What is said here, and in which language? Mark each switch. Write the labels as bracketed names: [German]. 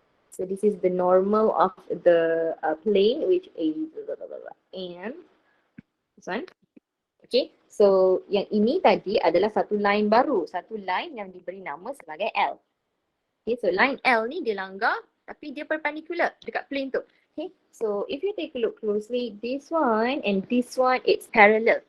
[English] So this is the normal of the plane which is and this one. [Malay] Okay, so yang ini tadi adalah satu line baru, satu line yang diberi nama sebagai L. Okay, so line L ni dia langgar tapi dia perpendicular dekat plane tu. [English] Okay, so if you take a look closely, this one and this one it's parallel.